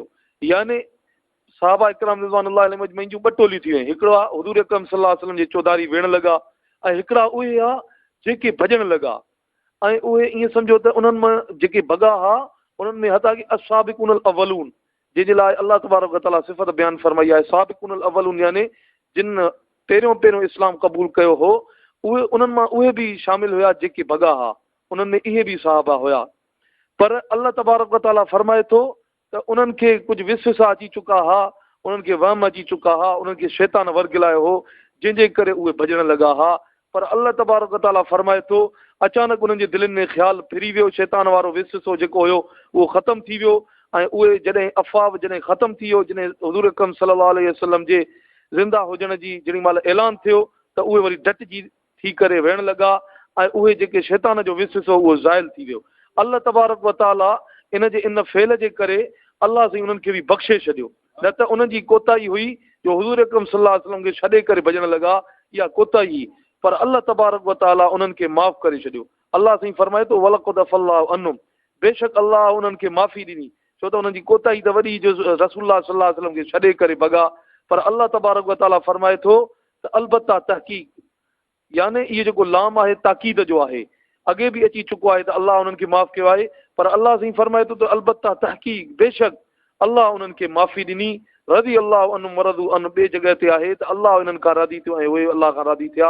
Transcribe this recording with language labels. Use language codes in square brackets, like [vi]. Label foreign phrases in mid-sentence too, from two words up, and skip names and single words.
[sd] यानी साहबा इकराम [ar] رضوان الله عليهم أجمعين [sd] जूं ॿ टोलियूं थी वयूं। हिकिड़ा हुज़ूर अकरम [ar] صلى الله عليه وسلم [sd] जे चौधारी वेहण लॻा, ऐं हिकिड़ा उहे हा जेके भॼण लॻा, ऐं उहे ईअं सम्झो त उन्हनि मां जेके भॻा हा उन्हनि में हता की [ar] السابقون الأولون, [sd] जंहिंजे लाइ अल्लाह [ar] تبارك وتعالى [sd] सिफ़त बयान फरमाई आहे। [ar] السابقون الأولون [sd] यानी जिन पहिरियों इस्लाम क़बूल कयो हो, उहे उन्हनि मां उहे बि शामिल हुया जेके भॻा हा, उन्हनि में इहे बि साहबा हुया। पर अल्लाह [ar] تبارك وتعالى [sd] फरमाए थो त उन्हनि खे कुझु विसविसा अची चुका हा, उन्हनि खे वहम अची चुका हा, उन्हनि खे शैतान वर्गिलायो हो, जंहिंजे करे उहे भॼण लॻा हा। पर अल्लाह [ar] تبارك وتعالى [sd] फरमाए थो, अचानक उन्हनि जे दिलनि में ख़्यालु फिरी वियो, शैतान वारो विसविसो जेको हुयो उहो ख़तमु थी वियो, ऐं उहे जॾहिं अफ़वाह जॾहिं ख़तमु थी वियो, जॾहिं हुज़ूर अकरम [ar] صلى الله عليه وسلم [sd] जे ज़िंदा हुजण जी जेॾी महिल ऐलान थियो त उहे वरी डटिजी थी करे वेहण लॻा, ऐं उहे जेके शैतान जो विसविसो उहो ज़ाइल थी वियो। अल्लाह [ar] تبارك وتعالى [sd] इन जे इन फेल जे करे अल्लाह साईं उन्हनि खे बि बख़्शे छॾियो, न त उन्हनि जी कोताही हुई जो हुज़ूर अकरम [ar] صلى الله عليه وسلم [sd] खे छॾे करे भॼण लॻा, इहा कोताही। पर अल्लाह [ar] تبارك وتعالى [sd] उन्हनि खे माफ़ करे छॾियो। अल्लाह साईं फरमाए थो, [ar] ولقد عفا الله عنهم, [sd] बेशक अल्लाह उन्हनि खे माफ़ी ॾिनी, छो त उन्हनि जी कोताही त वॾी जो रसूलुल्लाह [ar] صلى الله عليه وسلم [sd] खे छॾे करे भॻा। पर अल्लाह [ar] تبارك وتعالى [sd] फरमाए थो त अलबत्ता तहक़ीक़, यानी इहो जेको लाम आहे ताक़ीद जो आहे, अॻे बि अची चुको आहे त अल्लाह उन्हनि खे माफ़ कयो आहे। पर अल्लाह साईं फरमाए थो त अलबत्ता तहक़ीक़, बेशक अल्लाह उन्हनि खे माफ़ी ॾिनी। [ar] رضي الله عنه ورضوا عنه [sd] ॿिए जॻह ते आहे त अल्लाह इन्हनि खां राज़ी थियो ऐं उहे अल्लाह खां राज़ी थिया।